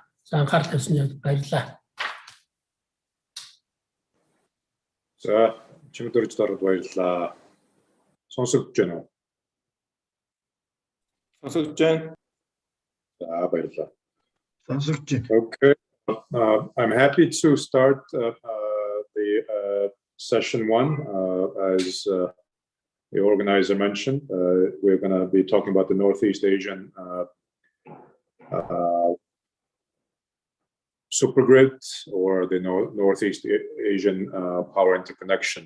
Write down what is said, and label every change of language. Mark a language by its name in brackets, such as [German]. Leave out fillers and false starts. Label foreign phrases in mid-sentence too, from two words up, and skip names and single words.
[Mongolian] За анхаарал тавьсанд баярлалаа. За чимдэрж дараад баярлалаа. Сонсогдож байна уу? Сонсогдож байна. За баярлалаа. Сонсогдож байна. [English] Okay. I'm happy to start the session one. As the organizer mentioned, we're going to be talking about the Northeast Asian supergrid or the Northeast Asian power interconnection.